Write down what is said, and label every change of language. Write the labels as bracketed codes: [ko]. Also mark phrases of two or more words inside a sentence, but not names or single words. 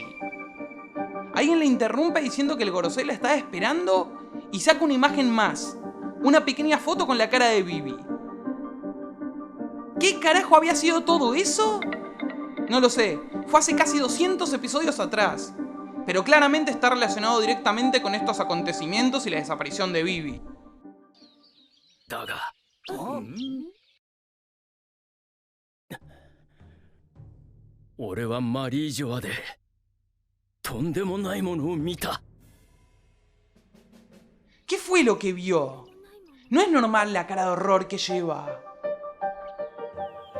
[es] Alguien le interrumpe diciendo que el Gorosei la está esperando y saca una imagen más, una pequeña foto con la cara de Vivi. ¿Qué carajo había sido todo eso? No lo sé, fue hace casi 200 episodios atrás, pero claramente está relacionado directamente con estos acontecimientos y la desaparición de Vivi. [ja] 俺はマリージョアでとんでもないものを見た。 [es] ¿Qué fue lo que vio? No es normal la cara de horror que lleva.